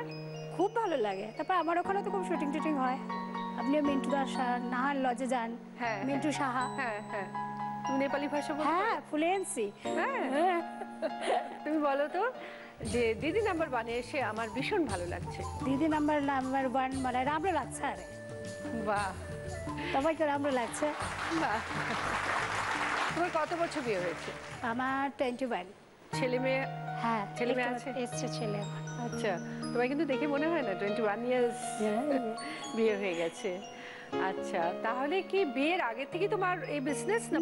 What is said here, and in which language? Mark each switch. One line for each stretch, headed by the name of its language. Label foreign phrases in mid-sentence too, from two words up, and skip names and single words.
Bangla: খুব ভালো লাগে। তারপর আমার ওখানে তো খুব শুটিং টুটিং হয়। আপনিও মিন্টু দাস নাহার লজে যান। হ্যাঁ, মিন্টু সাহা। হ্যাঁ হ্যাঁ। তুমি নেপালি ভাষা বলতে? হ্যাঁ, ফ্লুয়েন্সি। হ্যাঁ। তুমি বলো তো, যে দিদি নাম্বার ওয়ানে এসে আমার ভীষণ ভালো লাগছে।
Nepali: দিদি নাম্বার ওয়ান মানে राम्रो लाग्छ अरे। বাহ, तपाईँको राम्रो लाग्छ?
Bangla: বাহ। তোমার কত বছর বিয়ে হয়েছে? আমার 21। ছেলে মেয়ে? হ্যাঁ, ছেলে মেয়ে আছে? এসছে ছেলে। আচ্ছা, তোমার কিন্তু দেখে মনে হয় না 21 ইয়ার্স বিয়ে হয়ে গেছে। আচ্ছা, তাহলে কি বিয়ের আগে থেকে তোমার এই বিজনেস না?